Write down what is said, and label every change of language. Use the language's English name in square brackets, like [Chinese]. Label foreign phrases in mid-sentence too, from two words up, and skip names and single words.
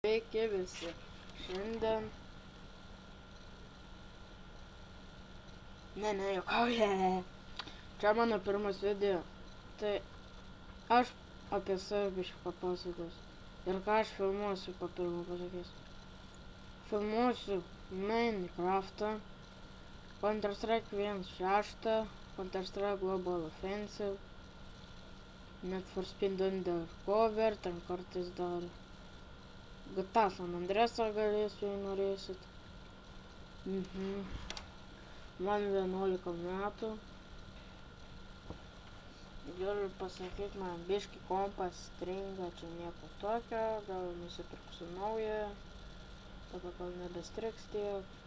[Lithuanian] Sveiki visi. Šiandien... Ne, juokauju. Čia mano pirmas video. Tai aš apie save biškį papasakosiu. Ir ką aš filmuosiu po pirmo pasakysiu. Filmuosiu Minecraftą, Counter-Strike 1.6, Counter-Strike Global Offensive, Need for Speed Undercover, ten kartais dar GTA San Andreasą galėsiu, jei norėsit. Man 11 metų. Galiu pasakyti, man biškį kompas stringa, čia nieko tokio, gal nusipirksiu naują, tada gal nebestriks tiek.